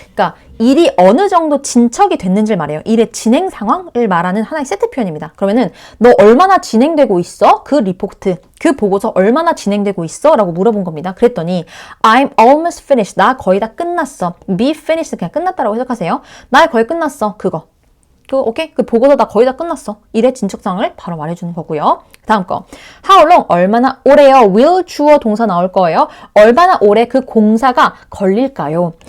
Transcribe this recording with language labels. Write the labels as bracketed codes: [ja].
[ko] 그러니까 일이 어느 정도 진척이 됐는지를 말해요. 일의 진행 상황을 말하는 하나의 세트 표현입니다. 그러면은 너 얼마나 진행되고 있어? 그 리포트, 그 보고서 얼마나 진행되고 있어? 라고 물어본 겁니다. 그랬더니 [en] I'm almost finished. [ko] 나 거의 다 끝났어. [en] be finished [ko] 그냥 끝났다라고 해석하세요. 나 거의 끝났어. 그거. 오케이? 그 보고서 나 거의 다 끝났어. 일의 진척상을 바로 말해주는 거고요. 다음 거. [en] How long? [ko] 얼마나 오래요? will 주어 동사 나올 거예요. 얼마나 오래 그 공사가 걸릴까요?